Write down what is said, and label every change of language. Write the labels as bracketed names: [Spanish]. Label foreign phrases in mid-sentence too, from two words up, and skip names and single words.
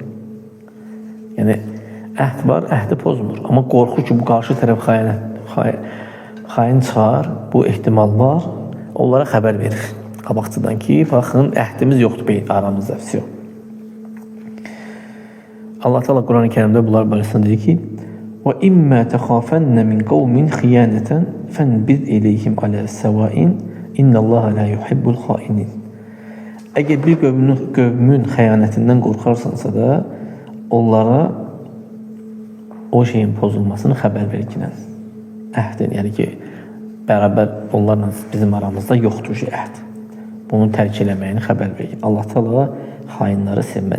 [Azerbaijani] Yəni, əhd var, əhdi pozmur. Amma qorxu ki, bu qarşı tərəf xain çıxar, bu ehtimal var, onlara xəbər verir. Qabaqçıdan ki, baxın, əhdimiz yoxdur aramızda. Allah Teala Quran-ı Kərimdə bunlar barəsində deyir ki, [Arabic] وَإِمَّا تَخَافَنَّ مِنْ قَوْمٍ خِيَانَةً فَانْبِذْ إِلَيْهِمْ عَلَى السَّوَاءٍ إِنَّ اللَّهَ لَا يُحِبُّ الْخَائِنِينَ. [Azerbaijani] Əgər bir qövmün xəyanətindən qorxarsansa da, onlara o şeyin pozulmasını xəbər verginən. Əhdin, yəni ki, bərabər onlarla bizim aramızda yoxdur ki, əhd. Bunu tərk eləməyini xəbər vergin. Allah Teala xainləri sevməz.